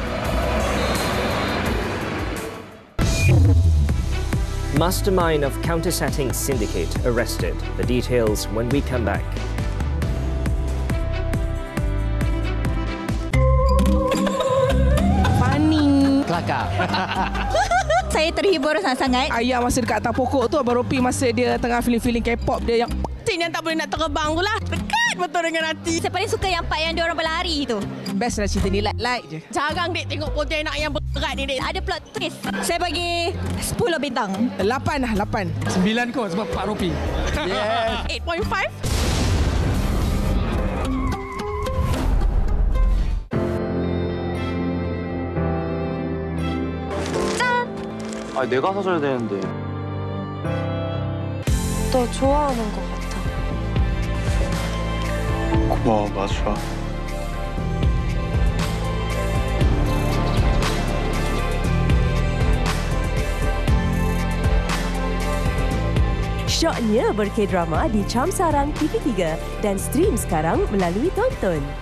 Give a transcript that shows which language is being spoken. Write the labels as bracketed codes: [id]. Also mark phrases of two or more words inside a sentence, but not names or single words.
[en] Mastermind of countersetting syndicate arrested. The details when we come back. Funny. [ms] Kelakar. Saya terhibur sangat-sangat. Ayah masa dekat atas pokok tu, Abang Ropi masa dia tengah feeling-feeling K-pop dia yang yang tak boleh nak terbang tu lah. Dekat betul dengan hati. Saya paling suka yang part yang diorang berlari tu. Best lah cerita ni, like je. Jarang dek tengok pontianak yang berat ni dek. Ada [en] plot twist. [ms] Saya bagi 10 bintang. 8 lah, 8. 9 kot sebab Pak Ropi. Yes. 8.5. [ko] 아, 내가 사줘야 되는데. 너 좋아하는 것 같아. 고마워, 마주야. [ms] Syoknya ber-K-drama di Cam Sarang TV3 dan stream sekarang melalui Tonton.